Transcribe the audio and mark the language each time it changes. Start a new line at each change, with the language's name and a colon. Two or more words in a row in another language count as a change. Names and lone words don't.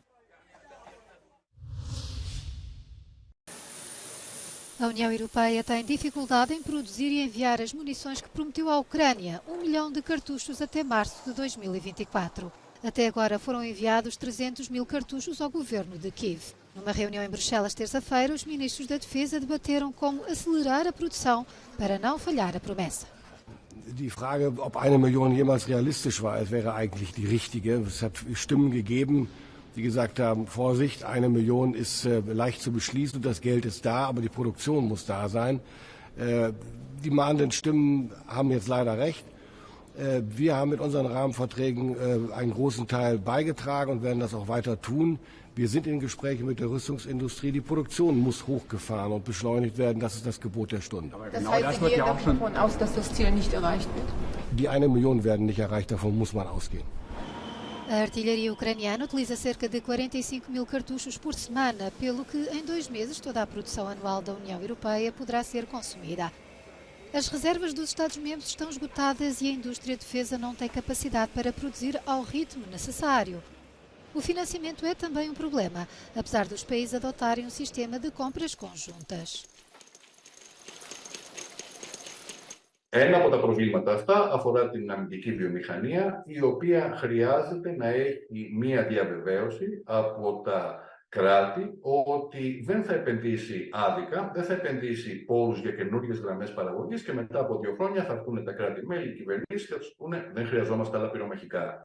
Portuguese: A União Europeia tem dificuldade em produzir e enviar as munições que prometeu à Ucrânia, 1 milhão de cartuchos até março de 2024. Até agora foram enviados 300.000 cartuchos ao governo de Kiev. Numa reunião em Bruxelas terça-feira, os ministros da Defesa debateram como acelerar a produção para não falhar a promessa.
German: Die Frage, ob 1 Million jemals realistisch war, wäre eigentlich die richtige. Es hat Stimmen gegeben, die gesagt haben, Vorsicht, 1 Million ist leicht zu beschließen, das Geld ist da, aber die Produktion muss da sein. Die mahnenden Stimmen haben jetzt leider recht. Wir haben mit unseren Rahmenverträgen einen großen Teil beigetragen und werden das auch weiter tun. Wir sind in Gesprächen mit der Rüstungsindustrie. Die Produktion muss hochgefahren und beschleunigt werden. Das ist das Gebot der Stunde. Aber das heißt, Sie gehen davon aus, dass das Ziel nicht erreicht wird? Die 1 Million werden nicht erreicht, davon muss man ausgehen.
Portuguese: A artilharia ucraniana utiliza cerca de 45.000 cartuchos por semana, pelo que em 2 meses toda a produção anual da União Europeia poderá ser consumida. As reservas dos Estados-membros estão esgotadas e a indústria de defesa não tem capacidade para produzir ao ritmo necessário. O financiamento é também um problema, apesar dos países adotarem um sistema de compras conjuntas.
Greek: Ένα από τα προβλήματα αυτά αφορά την αμυντική βιομηχανία, η οποία χρειάζεται να έχει μία διαβεβαίωση από τα κράτη ότι δεν θα επενδύσει άδικα, δεν θα επενδύσει πόρους για καινούργιες γραμμές παραγωγής και μετά από 2 χρόνια θα έρθουν τα κράτη-μέλη, οι κυβερνήσεις και θα τους πούνε δεν χρειαζόμαστε άλλα πυρομαχικά.